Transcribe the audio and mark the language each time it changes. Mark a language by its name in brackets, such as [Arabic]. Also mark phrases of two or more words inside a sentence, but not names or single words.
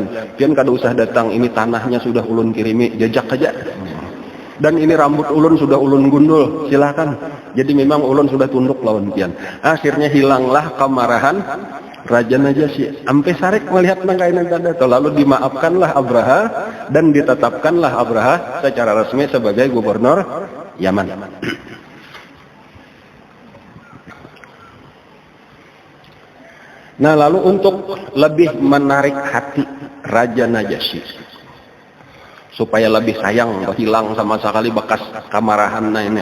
[Banjar] Pian kada usah datang, ini tanahnya sudah ulun kirimi, jajak aja. Dan ini rambut ulun sudah ulun gundul, silakan. Jadi memang ulun sudah tunduk lawan pian. Akhirnya hilanglah kemarahan Raja Najasyi. Sampai sarik melihat nangkainan tanda, lalu dimaafkanlah Abraha dan ditetapkanlah Abraha secara resmi sebagai gubernur Yaman. Nah, lalu untuk lebih menarik hati Raja Najasyi supaya lebih sayang, hilang sama sekali bekas kemarahan ini.